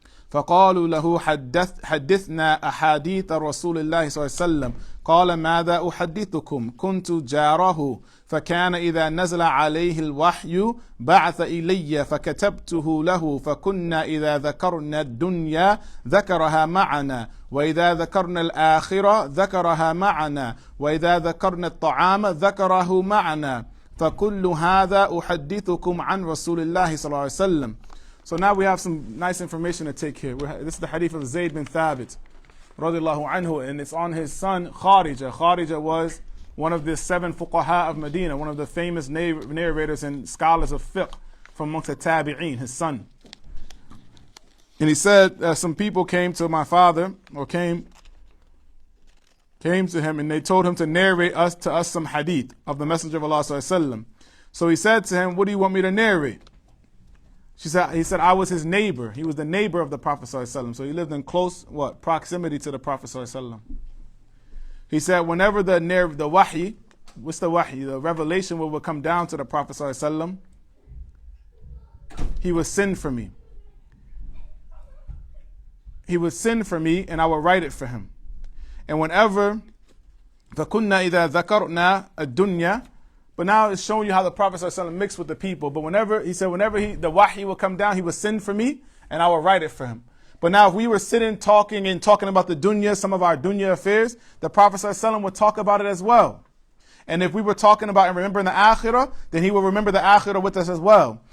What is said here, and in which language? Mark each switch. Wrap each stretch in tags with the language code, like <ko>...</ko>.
<ar>فقالوا له حدثنا أحاديث رسول الله صلى الله عليه وسلم قال ماذا أحدثكم كنت جاره فكان إذا نزل عليه الوحي بعث إلي فكتبته له فكنا إذا ذكرنا الدنيا ذكرها معنا وإذا ذكرنا الآخرة ذكرها معنا وإذا ذكرنا الطعام ذكره معنا فكل هذا أحدثكم عن رسول الله صلى الله عليه وسلم.</ar> <en>So now we have some nice information to take here. This is the hadith of Zayd bin Thabit radiallahu anhu, and it's on his son Kharija. Kharija was one of the 7 fuqaha of Medina, one of the famous narrators and scholars of fiqh from amongst the tabi'een, his son. And he said some people came to my father, or came to him, and they told him to narrate to us some hadith of the Messenger of Allah sallallahu alaihi wasallam. So he said to him, what do you want me to narrate? He said, I was his neighbor. He was the neighbor of the Prophet ﷺ. So he lived in close, proximity to the Prophet ﷺ. He said, whenever the wahi, what's the wahi? The revelation would come down to the Prophet ﷺ, he would send for me. He would send for me and I would write it for him. And whenever,</en> <ar>فَكُنَّا إِذَا ذَكَرْنَا الدُّنْيَا.</ar> <en>But now it's showing you how the Prophet ﷺ mixed with the people. But whenever the wahi would come down, he would send for me and I would write it for him. But now if we were sitting talking about the dunya, some of our dunya affairs, the Prophet ﷺ would talk about it as well. And if we were talking about and remembering the akhirah, then he would remember the akhirah with us as well.</en>